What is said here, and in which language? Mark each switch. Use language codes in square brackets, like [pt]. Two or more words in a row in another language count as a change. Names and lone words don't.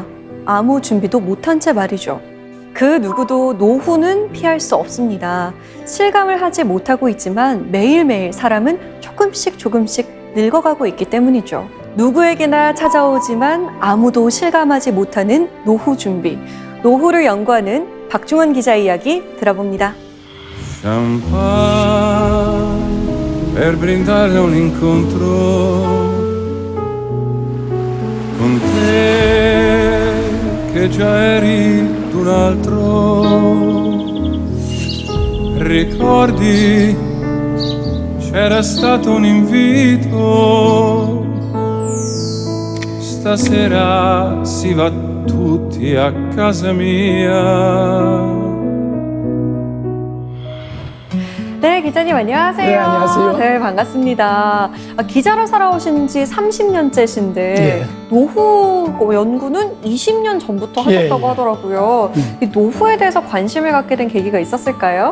[ko] 아무 준비도 못한 채 말이죠. 그 누구도 노후는 피할 수 없습니다. 실감을 하지 못하고 있지만 매일매일 사람은 조금씩 늙어가고 있기 때문이죠. 누구에게나 찾아오지만 아무도 실감하지 못하는 노후 준비. 노후를 연구하는 박중원 기자 이야기 들어봅니다. [it] Champagne per brindare un incontro con te che già eri d'un altro. Ricordi c'era stato un invito, stasera si va tutti a casa mia. [ko] 네, 기자님 안녕하세요. 네, 안녕하세요. 네, 반갑습니다. 기자로 살아오신 지 30년째신데 예. 노후 연구는 20년 전부터 하셨다고 예. 하더라고요. 이 노후에 대해서 관심을 갖게 된 계기가 있었을까요?